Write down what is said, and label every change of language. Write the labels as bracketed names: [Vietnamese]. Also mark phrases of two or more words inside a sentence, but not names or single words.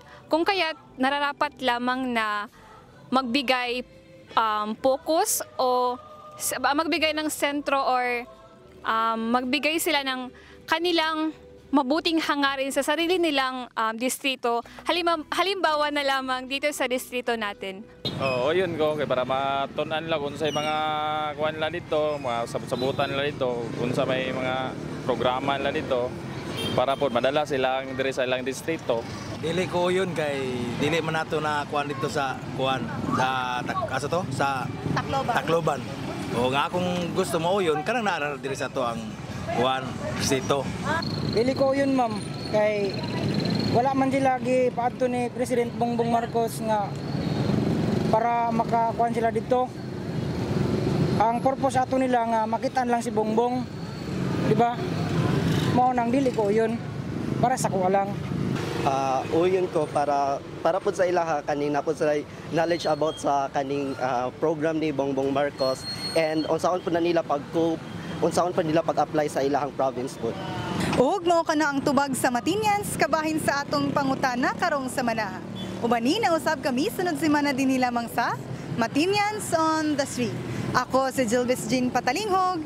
[Filipino] Kung kaya't nararapat lamang na magbigay focus o magbigay ng sentro or magbigay sila ng kanilang mabuting hangarin sa sarili nilang distrito. Halimbawa na lamang dito sa distrito natin. Oo, yun ko. Kaya para matunan lang kung sa mga kuwan lang dito, mga sabutan lang dito, kung sa may mga programa lang dito, para po [Cebuano] madala silang diri sa ilang distrito. Dili ko yun kay dili man nato na kuan dito sa kuan sa Tacloban. O nga kung gusto mo yun, kanang naaral diri sa to ang kuan distrito. Dili ko yun ma'am kay wala man sila gi paadto ni President Bongbong Marcos nga para makakuan sila dito. Ang purpose ato nila nga makitaan lang si Bongbong, di ba? Mao nang dili ko yun para sa kuha lang. Uyon ko para po sa ilaha kanina po sa [English] knowledge about [Cebuano] sa kaning program ni Bongbong Marcos and unsaon po na nila unsaon pa nila pag-apply sa ilahang province po. Ug mao kana ang tubag sa Matinyans kabahin sa atong pangutana karong semana. Ubani na usab kami sunod semana dinhi lamang sa Matinyans on the Street. Ako si Jilvis Jean Patalinghog.